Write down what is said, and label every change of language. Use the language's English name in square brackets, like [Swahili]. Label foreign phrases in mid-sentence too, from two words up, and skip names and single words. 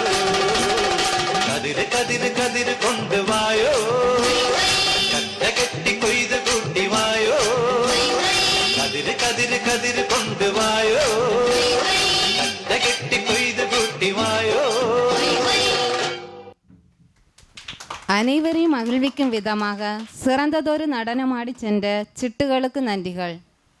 [Malayalam] കതിര് കതിര് കതിര് കൊണ്ടുവായോ, കെട്ടി കൊയ്ത് കൂട്ടിവായോ. കതിര് കതിര് കതിര് കൊണ്ടുവായോ, കെട്ടി കൊയ്ത് കൂട്ടിവായോ. [Tamil] அனைவரையும் மகிழ்விக்கும் விதமாக சிறந்ததொரு நடனமாடி சென்ற சிட்டுகளுக்கு நன்றிகள்.